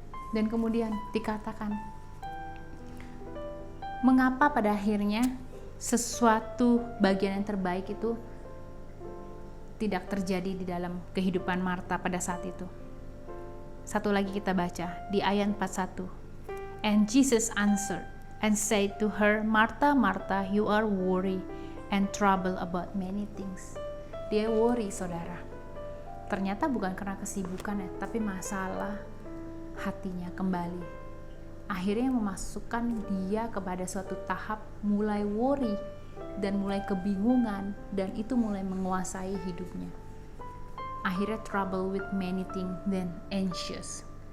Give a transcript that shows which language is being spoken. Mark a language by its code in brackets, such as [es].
[id] Dan kemudian dikatakan, mengapa pada akhirnya sesuatu bagian yang terbaik itu tidak terjadi di dalam kehidupan Marta pada saat itu. Satu lagi kita baca di ayat 41. [en] And Jesus answered and said to her, Martha, Martha, you are worried and troubled about many things. [id] Dia worry, saudara. Ternyata bukan karena kesibukan ya, tapi masalah hatinya kembali. Akhirnya memasukkan dia kepada suatu tahap mulai worry dan mulai kebingungan, dan itu mulai menguasai hidupnya. [en] Akhirnya trouble with many things, then anxious.